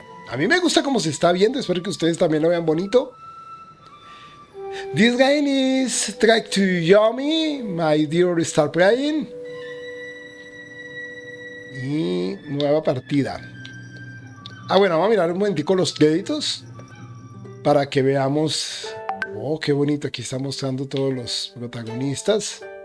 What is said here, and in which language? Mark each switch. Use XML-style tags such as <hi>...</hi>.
<es>A mí me gusta cómo se está viendo. Espero que ustedes también lo vean bonito.</es> <en>This game is Track to Yomi, my dear Star Playing.</en> <es>Y nueva partida. Bueno, vamos a mirar un momentico los créditos para que veamos. Oh, qué bonito. Aquí está mostrando todos los protagonistas.</es>